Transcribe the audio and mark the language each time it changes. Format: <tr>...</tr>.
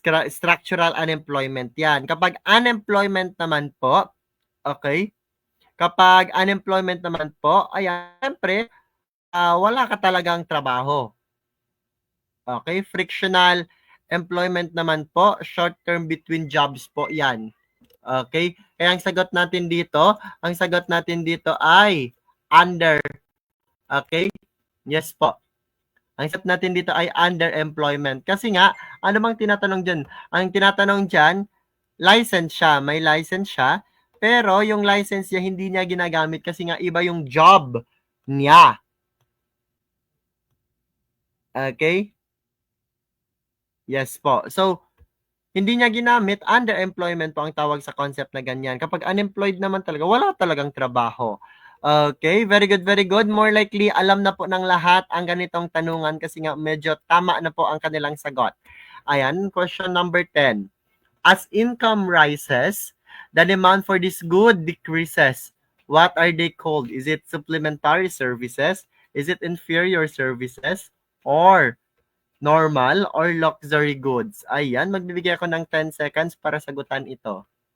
<tl>Structural unemployment yan. Kapag unemployment naman po, okay? Kapag unemployment naman po, ayan, siyempre, wala ka talagang trabaho. Okay? Frictional employment naman po,</tl> <en>short term between jobs</en> <tl>po yan. Okay? Kaya ang sagot natin dito ay under. Okay? Yes po. Ang sagot natin dito ay underemployment. Kasi nga, ano bang tinatanong dyan? Ang tinatanong dyan, license siya. May license siya. Pero yung license niya, hindi niya ginagamit kasi nga iba yung job niya. Okay? Yes po.</tl> <en>So,</en> <tl>hindi niya ginamit, underemployment po ang tawag sa concept na ganyan. Kapag unemployed naman talaga, wala talagang trabaho.</tl> <en>Okay, very good, very good. More likely,</en> <tl>alam na po ng lahat ang ganitong tanungan kasi nga medyo tama na po ang kanilang sagot. Ayan, question number 10.</tl> <en>As income rises, the demand for this good decreases. What are they called? Is it supplementary services? Is it inferior services? Or normal or luxury goods?</en> <tl>Ayan, magbibigay ako ng 10 seconds para sagutan ito.</tl>